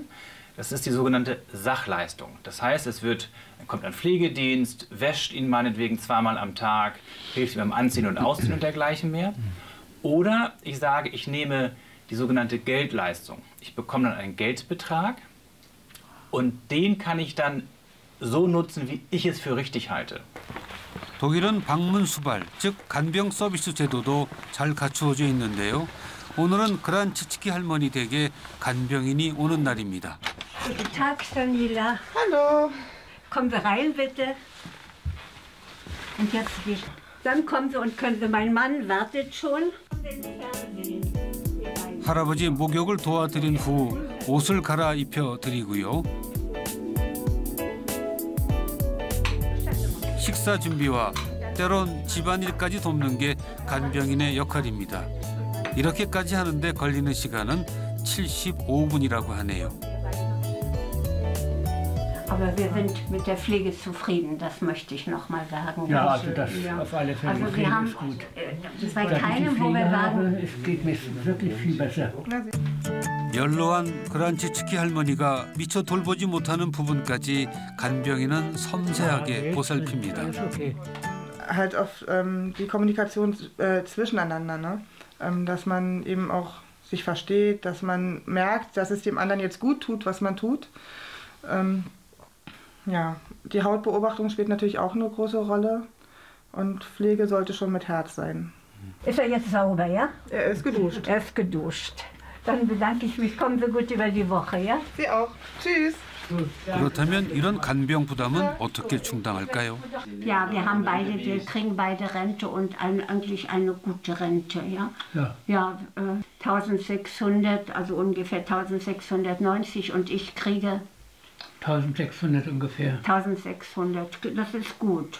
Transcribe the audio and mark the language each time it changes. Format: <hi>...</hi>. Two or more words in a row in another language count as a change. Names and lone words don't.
<de>Das ist die sogenannte Sachleistung. Das heißt, kommt ein Pflegedienst, wäscht ihn meinetwegen zweimal am Tag, hilft ihm beim Anziehen und Ausziehen und dergleichen mehr. Oder ich sage, ich nehme die sogenannte Geldleistung. Ich bekomme dann einen Geldbetrag und den kann ich dann so nutzen, wie ich es für richtig halte.</de> <ko>독일은 방문 수발, 즉 간병 서비스 제도도 잘 갖추어져 있는데요. 오늘은 그란 치치키 할머니 댁에 간병인이 오는 날입니다.</ko> <de>Guten Tag, Daniela. Hallo. Kommen Sie rein, bitte. Und jetzt dann kommen Sie und können Sie, mein Mann wartet schon.</de> <ko>할아버지 목욕을 도와드린 후 옷을 갈아입혀 드리고요. 식사 준비와 때론 집안일까지 돕는 게 간병인의 역할입니다. 이렇게까지 하는데 걸리는 시간은 75분이라고 하네요.</ko> <de>Aber wir sind mit der Pflege zufrieden, das möchte ich noch mal sagen. Ja, also das auf alle Fälle. Also wir haben ist gut. Bei keinem, wo wir sagen, es geht mir wirklich viel besser.</de> <ko>연로한 그란치치키 할머니가 미처 돌보지 못하는 부분까지 간병인은 섬세하게 보살핍니다.</ko> <de>Halt auf die Kommunikation zwischeneinander, ne? Dass man eben auch sich versteht, dass man merkt, dass es dem anderen jetzt gut tut, was man tut. Ja, die Hautbeobachtung spielt natürlich auch eine große Rolle und Pflege sollte schon mit Herz sein. Ist er jetzt sauber, ja? Er ist geduscht. Er ist geduscht. Dann bedanke ich mich. Kommen Sie gut über die Woche, ja? Sie auch. Tschüss.</de> <ko>그렇다면 이런 간병 부담은 어떻게 충당할까요?</ko> <de>Ja, wir kriegen beide Rente und eigentlich eine gute Rente, ja? Ja, 1600, also ungefähr 1690 und ich kriege 1600 ungefähr. 1600, das ist gut.</de>